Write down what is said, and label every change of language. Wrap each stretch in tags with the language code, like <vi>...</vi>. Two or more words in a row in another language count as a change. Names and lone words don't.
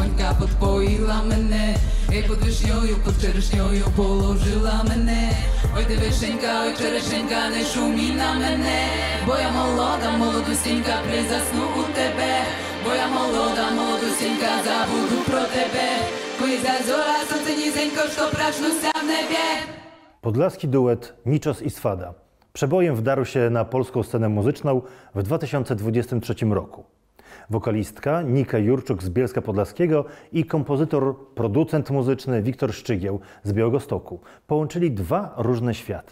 <uk>Вона подпоїла мене, і під вишнею, під черешнею положила мене. Ой ти вишенька, ой черешенька, не шумі на мене, бо я молода, молодусінька, призасну у тебе, бо я молода, молодусінька, забуду про тебе. Коли зазора, сонце низенько, що прачнуся в небі.</uk> <pl>Podlaski duet Niczos i Swada przebojem wdarł się na polską scenę muzyczną w 2023 roku. Wokalistka Nika Jurczuk z Bielska Podlaskiego i kompozytor, producent muzyczny Wiktor Szczygieł z Białegostoku połączyli dwa różne światy.</pl>